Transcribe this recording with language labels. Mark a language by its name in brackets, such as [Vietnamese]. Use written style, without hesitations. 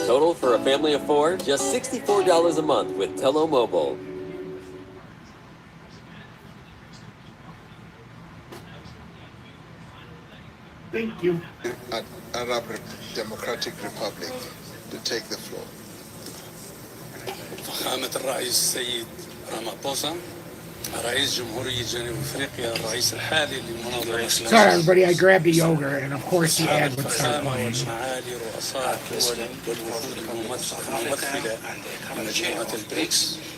[English] Total for a family of 4, just $64 a month with Tello Mobile. Thank you. Arab Democratic Republic to take the floor. [Arabic] فخامة الرئيس السيد رامابوسا رئيس جمهورية جنوب أفريقيا الرئيس الحالي للمنظمة. [English] Sorry everybody, I grabbed the yogurt and of course the ad would start playing. [Arabic] والمعالي رؤساء الدول والوفود الممثلة لمجموعة البريكس.